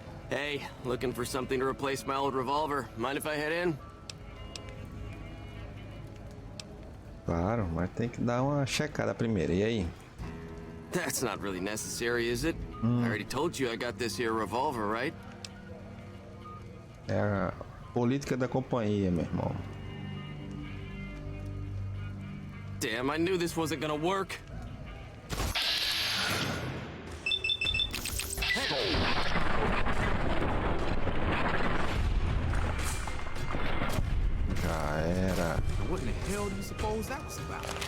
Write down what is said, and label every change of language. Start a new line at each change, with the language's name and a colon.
English: Hey, looking for something to replace my old revolver. Mind if I head in?
Portuguese: Claro, mas tem que dar uma checada primeiro. E aí?
English: That's not really necessary, is it? I already told you I got this here revolver, right?
Portuguese: É a política da companhia, meu irmão.
English: Damn, I knew this wasn't gonna work.
Portuguese: Já era.
English: What in the hell do you suppose that was about?